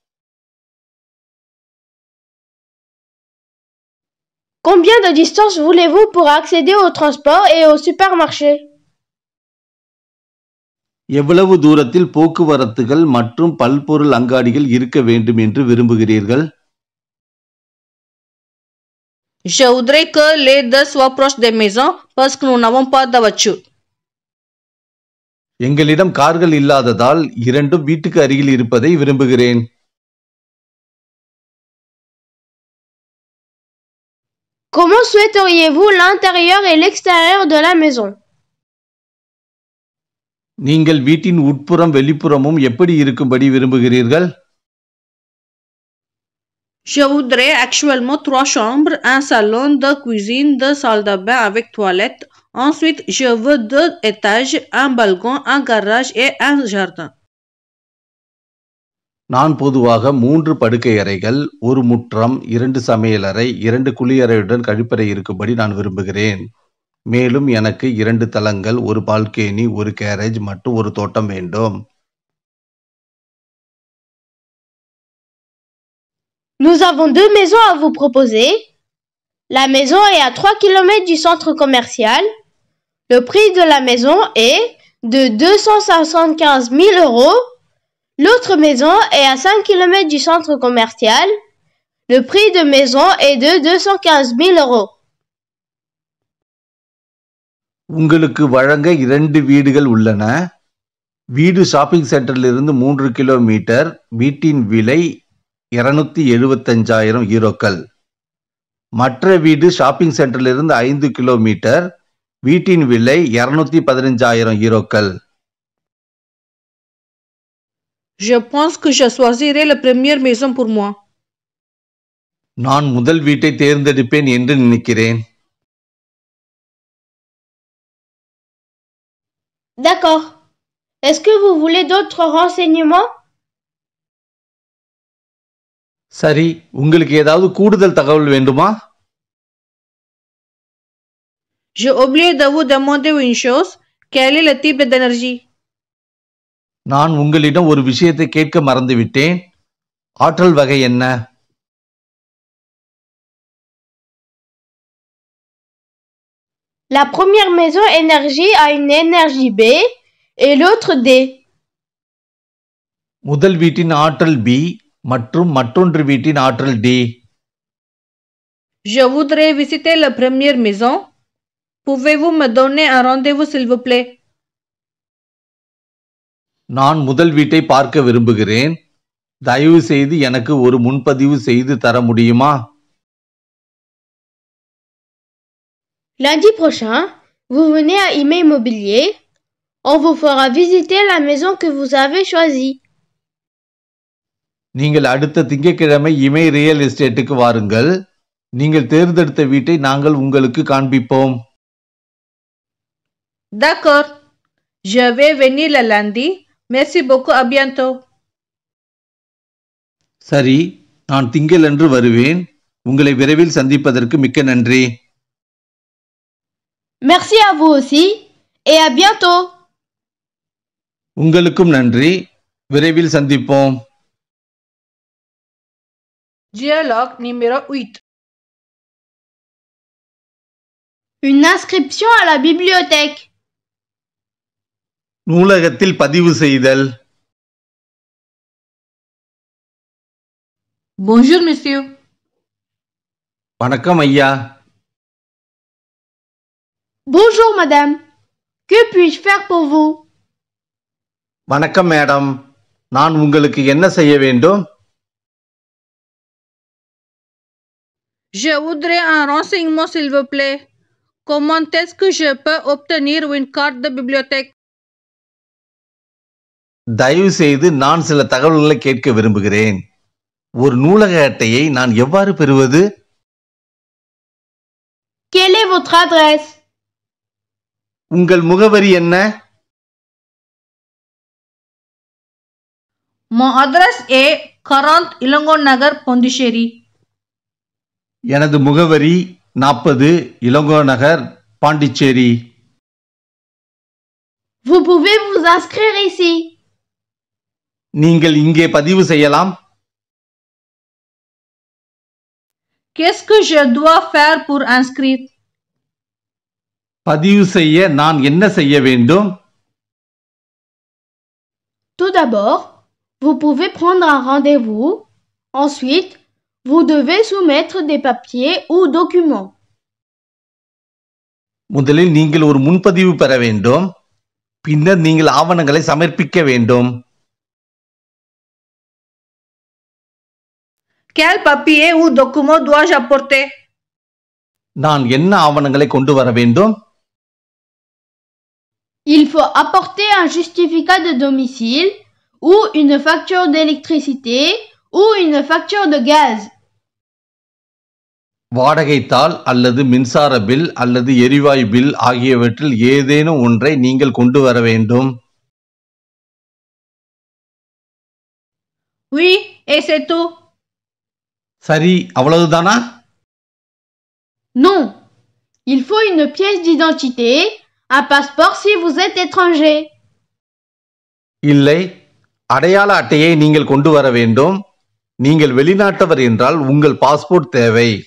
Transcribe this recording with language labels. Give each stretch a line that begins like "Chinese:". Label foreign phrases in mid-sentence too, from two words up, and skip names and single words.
French: Combien de distance voulez-vous pour accéder au transport et au supermarché?
Tamil: எவ்வளவு தூரத்தில் போக்குவரத்துகள் மற்றும் பல்பொருள் அங்காடிகள் இருக்க வேண்டும் என்று விரும்புகிறீர்கள்?
French: Je voudrais que les deux soient proches des maisons parce que nous n'avons pas de voiture.
Tamil: எங்களிடம் கார்கள் இல்லாததால் இரண்டும் வீட்டுக்கு அருகில் இருப்பதை விரும்புகிறேன்.
French: Comment souhaiteriez-vous l'intérieur et l'extérieur de la maison?
Tamil: நீங்கள் வீட்டின் உட்புறம் வெளிப்புறமும் எப்படி இருக்கும்படி விரும்புகிறீர்கள்?
French: Je voudrais actuellement 3 chambres, un salon, 2 cuisines, 2 salles de bain avec toilette. Ensuite, je veux 2 étages, un balcon, un garage et un jardin.
Tamil: நான் பொதுவாக 3 படுக்கை அறைகள், 1 முற்றம், 2 சமையலறை, 2 குளியறையுடன் கழிப்பறை இருக்கும்படி நான் விரும்புகிறேன். மேலும் எனக்கு 2 தளங்கள், 1 பால்கனி, 1 கேரேஜ் மற்றும் 1 தோட்டம் வேண்டும்.
French: Nous avons 2 maisons à vous proposer. La maison est à 3 km du centre commercial. Le prix de la maison est de 275 000 euros. L'autre maison est à 5 km du centre commercial. Le prix de maison est de 215 000 euros.
Tamil: உங்களுக்கு வழங்க 2 வீடுகள் உள்ளன. வீடு
English: shopping center இலிருந்து
Tamil: 3 கிலோமீட்டர். வீட்டின் விலை 275,000 யூரோக்கள். மற்ற வீடு
English: shopping center இலிருந்து
Tamil: 5 கிலோமீட்டர். வீட்டின் விலை 215,000 யூரோக்கள்.
French: Je pense que je choisirai la première maison pour moi.
Tamil: நான் முதல் வீட்டை தேர்ந்தெடுப்பேன் என்று நினைக்கிறேன்.
French: D'accord. Est-ce que vous voulez d'autres renseignements?
Tamil: சரி, உங்களுக்கு ஏதாவது கூடுதல் தகவல் வேண்டுமா?
French: J'ai oublié de vous demander une chose. Quel est le type d'énergie?
Tamil: நான் உங்களிடம் ஒரு விஷயத்தை கேட்க மறந்துவிட்டேன். ஆற்றல் வகை என்ன?
French: La première maison énergie a une énergie B et l'autre D.
Tamil: முதல் வீட்டின் ஆற்றல் B மற்றும் மற்றொன்று வீட்டின் ஆற்றல் D.
French: Je voudrais visiter la première maison. Pouvez-vous me donner un rendez-vous s'il vous plaît?
Tamil: நான் முதல் வீட்டை பார்க்க விரும்புகிறேன். தயவு செய்து எனக்கு ஒரு முன்பதிவு செய்து தர முடியுமா?
French: Lundi prochain, vous venez à IME Immobilier. On vous fera visiter la maison que vous avez choisie.
Tamil: நீங்கள் அடுத்த திங்கட்கிழமை இமை
English: real estate டுக்கு
Tamil: வாருங்கள். நீங்கள் தேர்ந்தெடுத்த வீட்டை நாங்கள் உங்களுக்கு காண்பிப்போம்.
French: D'accord. Je vais venir le lundi. Merci beaucoup. À bientôt.
Tamil: சரி, நான் திங்களன்று வருவேன். உங்களை விரைவில் சந்திப்பதற்கு மிக்க நன்றி.
French: Merci à vous aussi et à bientôt.
Tamil: உங்களுக்கும் நன்றி. விரைவில் சந்திப்போம்.
French: Dialogue numéro 8. Une inscription à la bibliothèque.
Tamil: நூலகத்தில் பதிவு செய்தல்.
French: Bonjour monsieur.
Tamil: வணக்கம் ஐயா.
French: Bonjour madame. Que puis-je faire pour vous?
Tamil: வணக்கம் மேடம். நான் உங்களுக்கு என்ன செய்ய வேண்டும்?
French: Je voudrais un renseignement s'il vous plaît. Comment est-ce que je peux obtenir une carte de bibliothèque?
Tamil: தயவு செய்து நான் சில தகவல்களை கேட்க விரும்புகிறேன். ஒரு நூலக அட்டையை நான் எவ்வாறு பெறுவது?
French: Quelle est votre adresse?
Tamil: உங்கள் முகவரி என்ன?
French: Mon adresse est 40 Ilangon Nagar, Pondichéry.
Tamil: எனது முகவரி 40 இளங்கோ நகர், பாண்டிச்சேரி.
French: Vous pouvez vous inscrire ici.
Tamil: நீங்கள் இங்கே பதிவு செய்யலாம்.
French: Qu'est-ce que je dois faire pour inscrire?
Tamil: பதிவு செய்ய நான் என்ன செய்ய வேண்டும்?
French: Tout d'abord, vous pouvez prendre un rendez-vous. Ensuite, Vous devez soumettre des papiers ou documents.
Tamil: முதலில் நீங்கள் ஒரு முன்பதிவு பெற வேண்டும். பின்னர் நீங்கள் ஆவணங்களை சமர்ப்பிக்க வேண்டும்.
French: Quel papier ou document dois-je apporter?
Tamil: நான் என்ன ஆவணங்களை கொண்டு வர வேண்டும்?
French: Il faut apporter un justificat de domicile ou une facture d'électricité ou une facture de gaz.
Tamil: வாடகை தாள் அல்லது மின்சார பில் அல்லது எரிவாயு பில் ஆகியவற்றில் ஏதேனும் ஒன்றை நீங்கள் கொண்டு வர வேண்டும்.
French: Oui, et c'est tout.
Tamil: சரி, அவ்வளவுதானா?
French: Non, il faut une pièce d'identité, un passeport si vous êtes étranger.
Tamil: இல்லை, அடையாள அட்டையை நீங்கள் கொண்டு வர வேண்டும். நீங்கள் வெளிநாட்டவர் என்றால் உங்கள் பாஸ்போர்ட் தேவை.